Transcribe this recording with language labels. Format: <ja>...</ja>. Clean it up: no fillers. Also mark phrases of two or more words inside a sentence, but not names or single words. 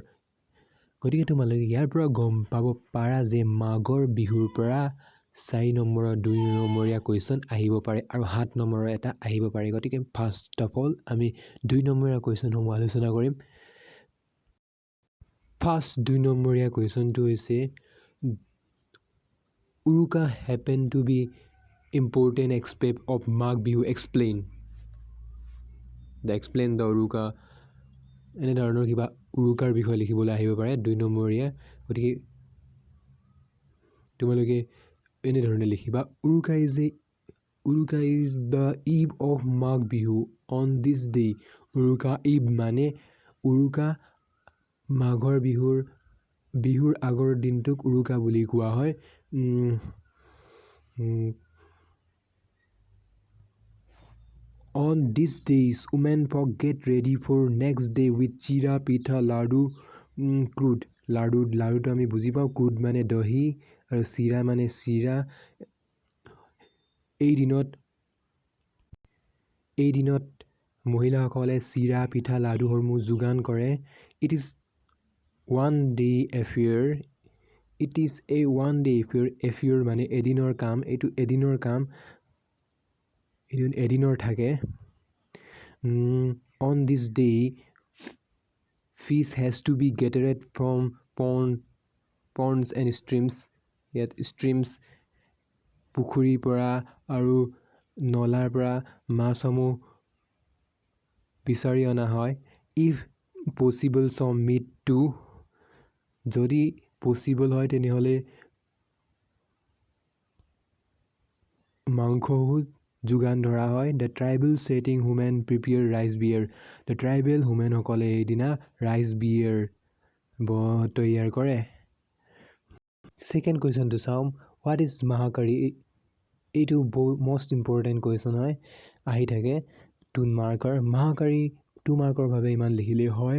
<as>গতিকে তোমালোকে ইয়াৰ পৰা গম পাব পাৰা যে মাঘৰ বিহুৰ পৰা 4 নম্বৰৰ 2 নম্বৰীয়া কুৱেশ্যন আহিব পাৰে আৰু 7 নম্বৰৰ এটা আহিব পাৰে। গতিকে</as> <en>first of all</en> <as>আমি 2 নম্বৰীয়া কুৱেশ্যনসমূহ আলোচনা কৰিম। ফাৰ্ষ্ট 2 নম্বৰীয়া কুৱেশ্যনটো হৈছে উৰুকা</as> <en>happen to be important aspect of Magh Bihu explain the</en> <as>উৰুকা এনে ধৰণৰ কিবা উৰুকাৰ বিষয়ে লিখিবলৈ আহিব পাৰে 2 নম্বৰীয়া। গতিকে তোমালোকে এনে ধৰণে লিখিবা, উৰুকা</as> <en>is the eve of Magh Bihu on this day।</en> <as>উৰুকা eve মানে উৰুকা মাঘৰ বিহুৰ আগৰ দিনটোক উৰুকা বুলি কোৱা হয়।</as> <en>On these days, women folk get ready for next day with chira, pitha, ladu, crude.</en> <as>লাডুটো আমি বুজি পাওঁ, ক্ৰুড মানে দহি আৰু চিৰা মানে চিৰা। এই দিনত মহিলাসকলে চিৰা, পিঠা, লাডুসমূহ যোগান কৰে।</as> <en>It is one day affair। It is a one day affair</en> <as>মানে এদিনৰ কাম। এইটো এদিনৰ কাম, এদিনৰ থাকে।</as> <en>On this day, fish has to be gathered from ponds and streams।</en> <as>ইয়াত streams পুখুৰীৰ পৰা আৰু নলাৰ পৰা মাছসমূহ বিচাৰি অনা হয়।</as> <en>If possible some meat too।</en> <as>যদি পচিবল হয় তেনেহ'লে মাংসও যোগান ধৰা হয়।</as> <en>The tribal setting women prepare rice beer। The tribal womenসকলে</en> <as>এইদিনা</as> <en>rice beer</en> <as>তৈয়াৰ কৰে। ছেকেণ্ড কুৱেশ্যনটো চাওঁ,</as> <en>what is</en> <as>মহাকাৰী। এইটো</as> <en>most important question</en> <as>হয়, আহি থাকে 2 মাৰ্কৰ। মহাকাৰী 2 মাৰ্কৰ বাবে ইমান লিখিলেই হয়।</as>